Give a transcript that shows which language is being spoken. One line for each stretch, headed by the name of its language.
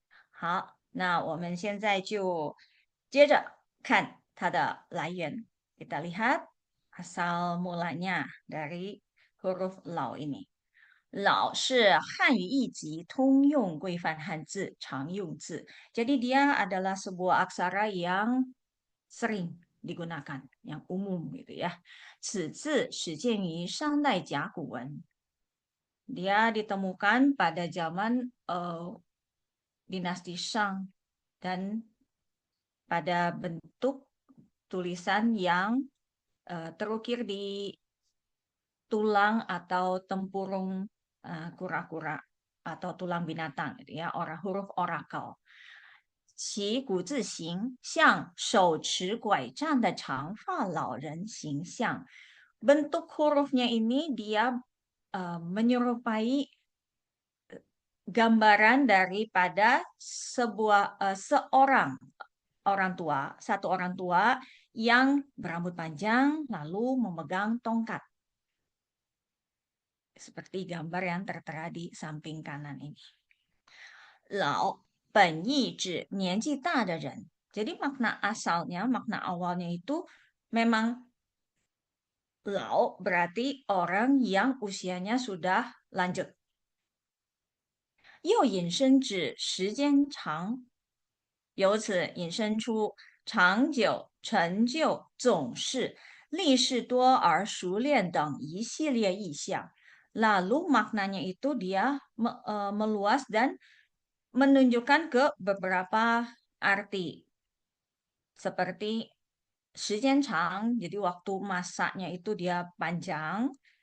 Chinese: 好，那我们现在就接着看它的来源。
Indonesian: Kita lihat asal mulanya dari huruf lao ini.
Chinese: 老是汉语一级通用规范汉字常用字.
Indonesian: Jadi dia adalah sebuah aksara yang sering digunakan, yang umum gitu ya.
Chinese: 此字始见于商代甲骨文。
Indonesian: Dia ditemukan pada zaman dinasti Shang dan pada bentuk tulisan yang terukir di tulang atau tempurung kura-kura atau tulang binatang gitu ya, huruf orakel.
Chinese: 其古字形像手持拐杖的长发老人形象。
Indonesian: Bentuk hurufnya ini dia menyerupai gambaran daripada seorang satu orang tua yang berambut panjang lalu memegang tongkat. Seperti gambar yang tertera di samping kanan ini.
Chinese: Lao 本意指年纪大的人.
Indonesian: Jadi makna asalnya, makna awalnya itu memang lao berarti orang yang usianya sudah lanjut.
Chinese: 又引申指时间长，由此引申出长久、成就、总是、历事多而熟练等一系列意象。
Indonesian: Lalu maknanya itu dia meluas dan menunjukkan ke beberapa arti. Seperti
Chinese: 时间长,
Indonesian: jadi waktu masanya itu dia panjang.